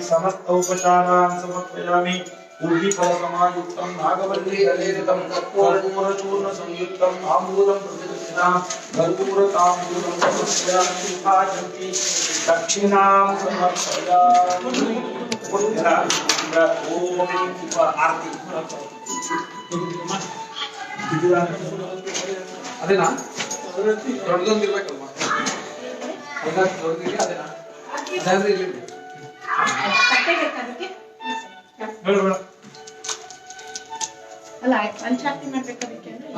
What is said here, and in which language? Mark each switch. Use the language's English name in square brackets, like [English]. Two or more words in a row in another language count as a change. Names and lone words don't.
[Sanskrit] समस्त उपचारान् समर्पयामि। पूर्वीफलसमायुक्तं नागवल्लीदलेरितं कर्पूरचूर्ण संयुक्तं ताम्बूलं प्रतिष्ठितां कर्पूरताम्बूलं समर्पयामि। पाचन्ति दक्षिणां समर्पयामि। ओम आरती [Kannada] ಅದೇನಾ ದೊಡ್ಡದೊಂದಿರ್ಬೇಕಲ್ವಾ ದೊಡ್ಡದಿದೆ ಅದೇನಾ ಅದಾದ್ರೆ ಇಲ್ಲಿ ಅಲ್ಲ ಪಂಚಾಯತಿ ಮಾಡ್ಬೇಕಾದ್ರೆ